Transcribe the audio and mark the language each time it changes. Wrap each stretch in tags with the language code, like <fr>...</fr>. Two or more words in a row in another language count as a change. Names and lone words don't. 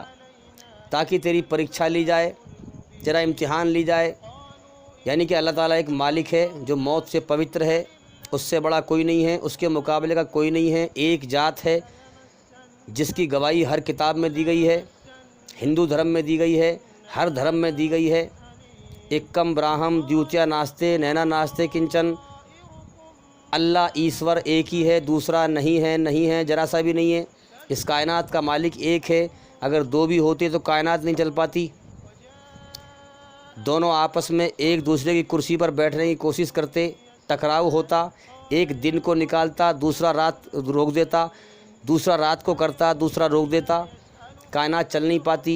<ur>تاکہ تیری پریکشا لی جائے، تیرا امتحان لی جائے۔ یعنی کہ اللہ تعالیٰ ایک مالک ہے جو موت سے پوتر ہے، اس سے بڑا کوئی نہیں ہے، اس کے مقابلے کا کوئی نہیں ہے۔ ایک ذات ہے جس کی گواہی ہر کتاب میں دی گئی ہے، ہندو دھرم میں دی گئی ہے، ہر دھرم میں دی گئی ہے۔</ur> <sa>एकम् ब्रह्म द्वितीया नास्ते नेना नास्ते किंचन.</sa> <ur>اللہ ایشور ایک ہی ہے، دوسرا نہیں ہے، نہیں ہے، ذرا سا بھی نہیں ہے۔ اس کائنات کا مالک ایک ہے، اگر دو بھی ہوتے تو کائنات نہیں چل پاتی. دونوں آپس میں ایک دوسرے کی کرسی پر بیٹھنے کی کوشش کرتے، ٹکراؤ ہوتا، ایک دن کو نکالتا، دوسرا رات روک دیتا، دوسرا رات کو کرتا، دوسرا روک دیتا، کائنات چل نہیں پاتی.</ur>